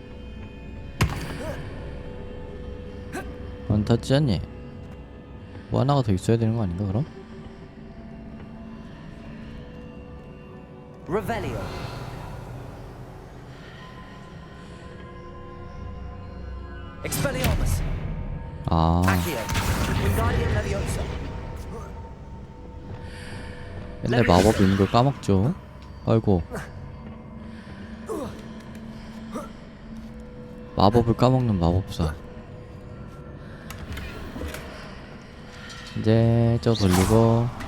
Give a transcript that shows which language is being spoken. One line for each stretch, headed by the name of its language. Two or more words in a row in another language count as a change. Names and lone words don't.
Korean: 안 탔지 않니? 뭐 하나가 더 있어야 되는 거 아닌가 그럼? Revelio. Expelliarmus. 아, Accio. Wingardium Leviosa. 맨날 마법 있는 걸 까먹죠. 아이고. 마법을 까먹는 마법사. 이제 저 돌리고.